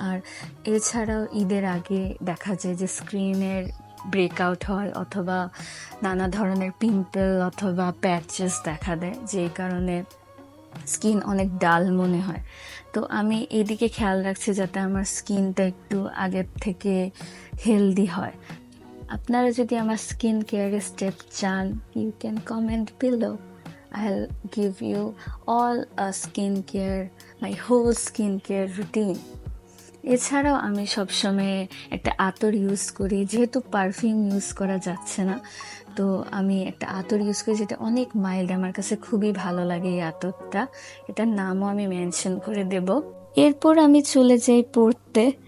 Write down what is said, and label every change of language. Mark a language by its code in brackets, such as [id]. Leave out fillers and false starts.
[bn] আর এছাড়াও ঈদের আগে দেখা যায় যে স্কিনের ব্রেকআউট হয়, অথবা নানা ধরনের পিম্পল অথবা প্যাচেস দেখা দেয়, যেই কারণে স্কিন অনেক ডাল মনে হয়। তো আমি এদিকে খেয়াল রাখছি যাতে আমার স্কিনটা একটু আগের থেকে হেলদি হয়। আপনারা যদি আমার স্কিন কেয়ারের স্টেপ চান, [en] You can comment below. I'll give you all a skincare, my whole skincare routine. [bn] এছাড়াও আমি সবসময় একটা আতর ইউজ করি, যেহেতু পারফিউম ইউজ করা যাচ্ছে না, তো আমি একটা আতর ইউজ করি যেটা অনেক মাইল্ড, আমার কাছে খুবই ভালো লাগে এই আতরটা। এটার নামও আমি মেনশন করে দেব। এরপর আমি চলে যাই পড়তে।